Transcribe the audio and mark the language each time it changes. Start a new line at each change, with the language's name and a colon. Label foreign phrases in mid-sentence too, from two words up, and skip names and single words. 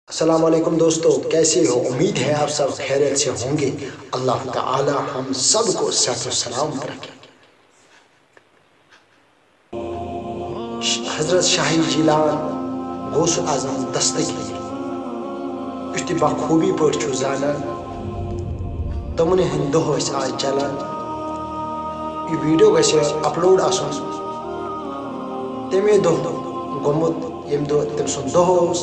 Urdu: السلام علیکم دوستو، کیسے ہو؟ امید ہے آپ سب خیریت سے ہوں گے۔ اللہ تعالی ہم سب کو صحت و سلامت رکھے۔
Kashmiri: حضرت شاہ جیلان غوث اعظم دستگیر یُتھ بخوبی پٲٹھۍ زانان تمن ہند دۄہ ٲسۍ آز چلان۔ یہ ویڈیو گژھِ اپلوڈ آسُن تمے دۄہ گوٚمُت ییٚمہِ دۄہ تٔمۍ سُنٛد دۄہ اوس۔